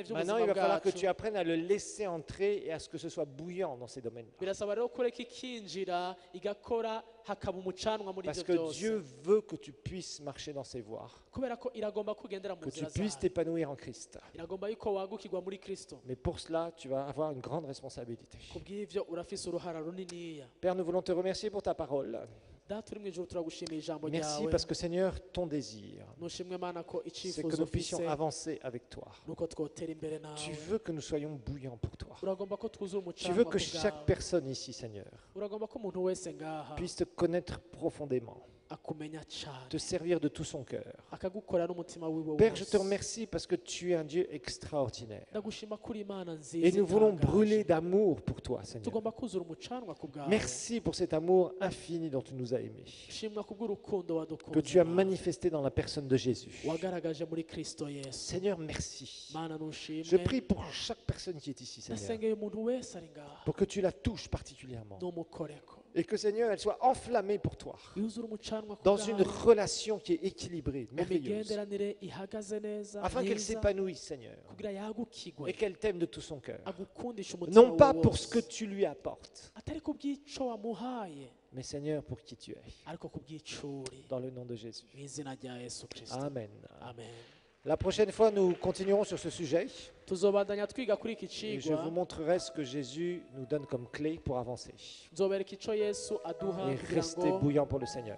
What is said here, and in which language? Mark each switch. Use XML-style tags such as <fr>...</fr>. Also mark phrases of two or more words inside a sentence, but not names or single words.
<fr>Maintenant,</fr> <rn>vy'ubuzima</rn> <fr>il va falloir que</fr> <rn>bwacu.</rn> <fr>tu apprennes à le laisser entrer et à ce que ce soit bouillant dans ces domaines-là.</fr> <rn>birasaba rero kureka ikinjira igakora hakaba umucanwa muri</rn> <fr>Parce</fr> <rn>ivyo</rn> <fr>que</fr> <rn>byose</rn> <fr>Dieu veut que tu puisses marcher dans ses voies,</fr> <rn>kubera ko iragomba kugendera mu</rn> <fr>que tu</fr> <rn>nzira</rn> <fr>puisses</fr> <rn>zayo.</rn> <fr>t'épanouir en Christ.</fr> <rn>iragomba yuko wagukirwa muri Kristo.</rn> <fr>Mais pour cela, tu vas avoir une grande responsabilité.</fr> <rn>kubw'ivyo urafise uruhara runiniya.</rn> <fr>Père, nous voulons te remercier pour ta parole.</fr> <rn>data uri mu ijuru turagushimiye ijambo</rn> <fr>Merci</fr> <rn>ryawe.</rn> <fr>parce que Seigneur, ton désir,</fr> <rn>nushimwe Mana ko</rn> <fr>c'est que</fr> <rn>icifuzo</rn> <fr>nous puissions</fr> <rn>ufise</rn> <fr>avancer avec toi.</fr> <rn>nuko twotera imbere</rn> <fr>Tu</fr> <rn>nawe.</rn> <fr>veux que nous soyons bouillants pour toi.</fr> <rn>uragomba ko twuzura</rn> <fr>Tu veux</fr> <rn>umucanwa</rn> <fr>que</fr> <rn>ku</rn> <fr>chaque</fr> <rn>bwawe.</rn> <fr>personne ici, Seigneur,</fr> <rn>uragomba ko umuntu wese ngaha</rn> <fr>puisse te connaître profondément,</fr> <rn>akumenya cane</rn> <fr>te servir de tout son cœur.</fr> <rn>akagukora n'umutima wiwe</rn> <fr>Père, je te</fr> <rn>wose.</rn> <fr>remercie parce que tu es un Dieu extraordinaire.</fr> <rn>ndagushima kuri Imana nziza</rn> <fr>Et nous voulons</fr> <rn>itangaje.</rn> <fr>brûler d'amour pour toi, Seigneur.</fr> <rn>tugomba kuzura umucanwa ku bwawe.</rn> <fr>Merci pour cet amour infini dont tu nous as aimés,</fr> <rn>shimwa kubw'urukundo</rn> <fr>que tu as</fr> <rn>wadukunze</rn> <fr>manifesté dans la personne de Jésus.</fr> <rn>wagaragaje muri Kristo Yesu.</rn> <fr>Seigneur, merci.</fr> <rn>Mana</rn> <fr>Je</fr> <rn>nushimwe</rn> <fr>prie pour chaque personne qui est ici, Seigneur,</fr> <rn>nasengeye umuntu wese ari ngaha</rn> <fr>pour que tu la touches particulièrement.</fr> <rn>n'umukoreko</rn> <fr>Et que, Seigneur, elle soit enflammée pour toi,</fr> <rn>yuzura umucanwa ku</rn> <fr>dans une</fr> <rn>bwawe</rn> <fr>relation qui est équilibrée,</fr> <rn>mu</rn> <fr>merveilleuse,</fr> <rn>migenderanire ihagaze neza</rn> <fr>afin qu'elle</fr> <rn>myiza,</rn> <fr>s'épanouisse, Seigneur,</fr> <rn>kugira yagukigwe</rn> <fr>et qu'elle t'aime de tout son cœur.</fr> <rn>agukundisha umutima</rn> <fr>Non pas</fr> <rn>wawe</rn> <fr>pour ce que</fr> <rn>wose.</rn> <fr>tu lui apportes,</fr> <rn>atari kubw'ico wamuhaye</rn> <fr>mais, Seigneur, pour qui tu es.</fr> <rn>ariko kubw'ico uri</rn> <fr>Dans le nom de Jésus.</fr> <rn>mu izina rya Yesu Kristo.</rn> <fr>Amen.</fr> <rn>amen.</rn> <fr>La prochaine fois, nous continuerons sur ce sujet</fr> <rn>tuzobandanya twiga kuri iki</rn> <fr>et je</fr> <rn>cigwa</rn> <fr>vous montrerai ce que Jésus nous donne comme clé pour avancer</fr> <rn>nzobereka ico Yesu aduha</rn> <fr>et</fr> <rn>kugira</rn> <fr>rester</fr> <rn>ngo</rn> <fr>bouillant pour le Seigneur.</fr>